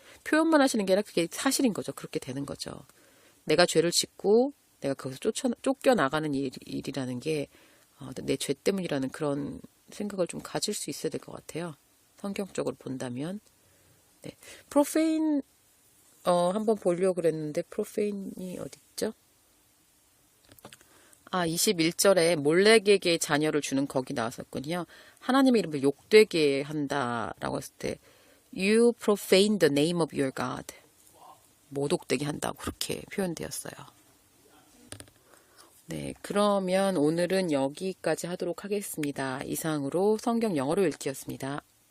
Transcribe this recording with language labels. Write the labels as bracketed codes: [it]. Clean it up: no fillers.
[ko] 표현만 하시는 게 아니라 그게 사실인 거죠. 그렇게 되는 거죠. 내가 죄를 짓고 내가 거기서 쫓겨나가는 일이라는 게 내 죄 때문이라는 그런 생각을 좀 가질 수 있어야 될 것 같아요. 성경적으로 본다면. 네. 프로페인 한번 보려고 그랬는데 프로페인이 어디 있죠? 21절에 몰렉에게 자녀를 주는 거기 나왔었군요. 하나님의 이름을 욕되게 한다라고 했을 때 [en] You profane the name of your God. [ko] 모독되게 한다고 그렇게 표현되었어요. 네, 그러면 오늘은 여기까지 하도록 하겠습니다. 이상으로 성경 영어로 읽기였습니다.